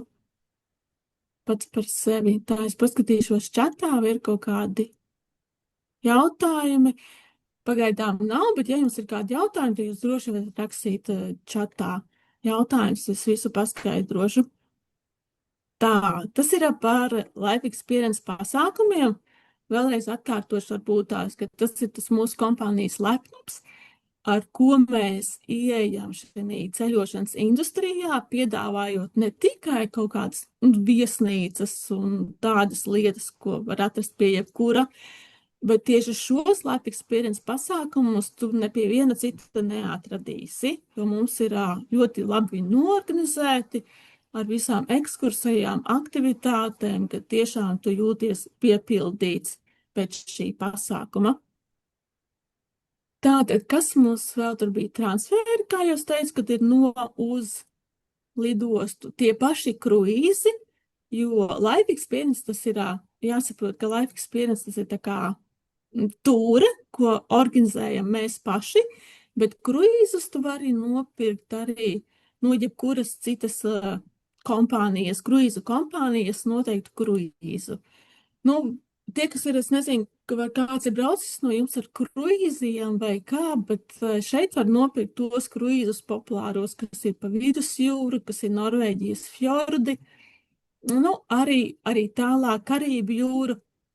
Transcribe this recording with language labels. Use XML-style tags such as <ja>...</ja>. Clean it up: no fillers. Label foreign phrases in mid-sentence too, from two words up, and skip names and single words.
<lv>Pats par sevi. Tā es paskatīšos čatā, vai ir kaut kādi jautājumi. Pagaidām nav, bet ja jums ir kādi jautājumi, tad jūs droši varat rakstīt čatā jautājumus, es visu paskaidrošu. Tā, tas ir par</lv> <en>life experience</en> <lv>pasākumiem. Vēlreiz atkārtošu varbūt tās, ka tas ir tas mūsu kompānijas lepnums, ar ko mēs ieejam šajā ceļošanas industrijā, piedāvājot ne tikai kaut kādas viesnīcas un tādas lietas, ko var atrast pie jebkura, bet tieši šos</lv> <en>life experience</en> <lv>pasākumus tu ne pie viena cita neatradīsi, jo mums ir ļoti labi norganizēti, ar visām ekskursijām, aktivitātēm, ka tiešām tu jūties piepildīts pēc šī pasākuma. Tātad, kas mums vēl tur bija transferi, kā jūs teicu, kad ir no uz lidostu tie paši kruīzi, jo</lv> <en>life experience</en> <lv>tas ir, jāsaprot, ka</lv> <en>life experience</en> <lv>tas ir tā kā tūre, ko organizējam mēs paši, bet kruīzus tu vari nopirkt arī no jebkuras citas kompānijas, kruīzu kompānijas noteiktu kruīzu. Tie, kas ir, es nezinu, vai kāds ir braucis no jums ar kruīziem vai kā, bet šeit var nopirkt tos kruīzus populāros, kas ir pa vidusjūru, kas ir Norvēģijas fjordi, arī tālāk Karību jūru.</lv>